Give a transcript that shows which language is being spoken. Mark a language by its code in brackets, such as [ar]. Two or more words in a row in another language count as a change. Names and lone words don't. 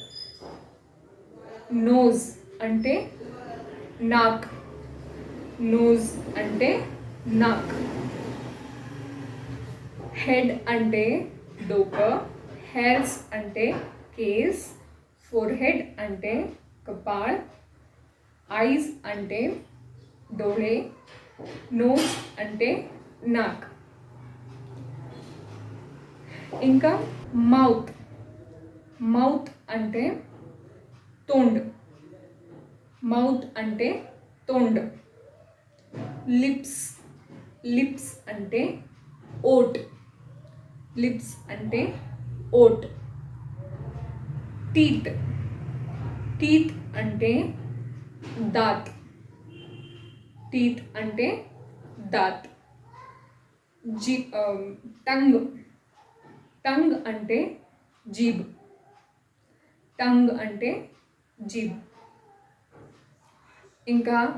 [te] नोज అంటే नाक, नोज అంటే नाक. हेड అంటే डोकं, हेर्स అంటే केस, फोरहेड అంటే कपाळ, आईज అంటే डोळे, नोज అంటే नाक. ఇంకా మౌత్ అంటే తోండ్. లిప్స్ అంటే ఓట్, టీత్ అంటే దాత్, టంగ్ అంటే జీబ్, ఇంకా